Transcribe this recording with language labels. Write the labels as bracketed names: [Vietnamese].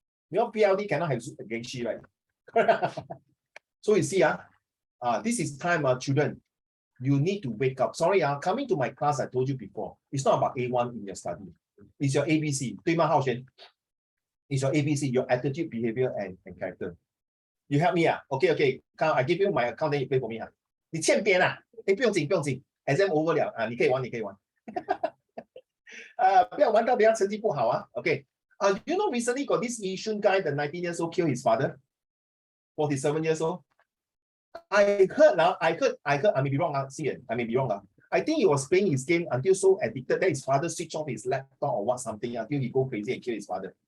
[English] You know, PLD cannot have Genshi, right? So you see, this is time, children, you need to wake up. Sorry, coming to my class, I told you before, it's not about A1 in your study. It's your ABC. [Chinese] 对吗， [English] 浩璇? It's your ABC, your attitude, behavior, and character. You help me, okay. I give you my account, then you pay for me. [Chinese] 你欠扁啊？不用紧 ， [English] exam over [Chinese] 了你可以玩。不要玩到别人成绩不好啊。 [English] Okay. You know, recently got this Yishun guy, the 19 years old, killed his father. 47 years old. I heard, I may be wrong, I may be wrong. I think he was playing his game until so addicted that his father switched off his laptop or what something until he go crazy and kill his father.